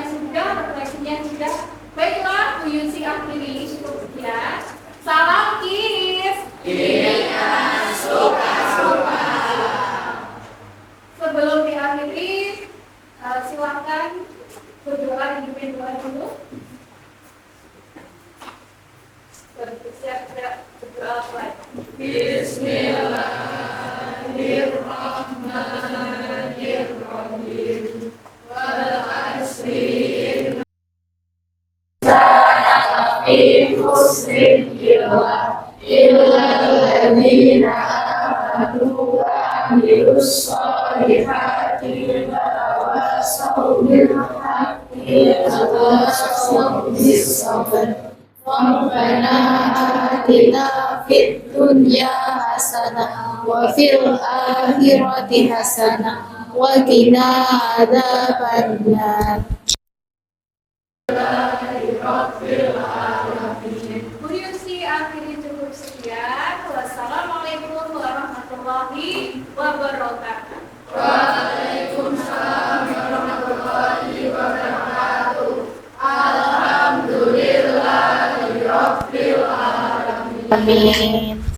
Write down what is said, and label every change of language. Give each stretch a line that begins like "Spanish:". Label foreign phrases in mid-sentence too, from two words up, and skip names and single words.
Indonesian: Sudah, refleksinya sudah. Baiklah, Bu Yusi akhiri cukup sekian. Salam KIS. Suka. Sebelum diakhiri, silakan berdoa dan doa dulu.
Arabic: Bismillahirrahmanirrahim. والعصر إلا الذين آمنوا وعملوا الصالحات وتواصوا بالحق وتواصوا بالصبر. ربنا آتنا في الدنيا حسنة وفي الآخرة حسنة وقنا عذاب النار.
Indonesian: Bu Yusi akhiri cukup sekian.
Arabic: والسلام عليكم ورحمة الله وبركاته. وعليكم السلام ورحمة الله وبركاته. الحمد لله رب العالمين. Amin.